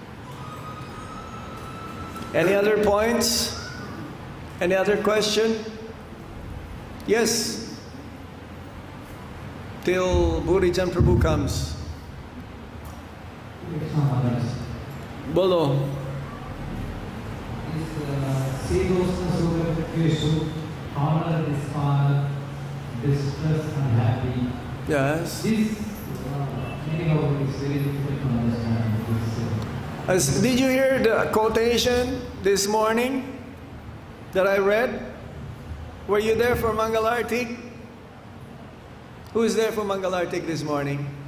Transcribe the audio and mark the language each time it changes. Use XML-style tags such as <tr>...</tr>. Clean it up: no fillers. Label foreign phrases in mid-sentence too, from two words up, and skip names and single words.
<en>Any other points? Any other question? Yes. Till Burijan Prabhu comes. Bolo.</en> <sa>śītoṣṇa-sukha-duḥkheṣu,</sa> <en>honor, dishonor, distress, unhappy. Yes. This meaning of it is very difficult to understand. Did you hear the quotation this morning that I read? Were you there for Mangalartik? Who is there for Mangalartik this morning?</en>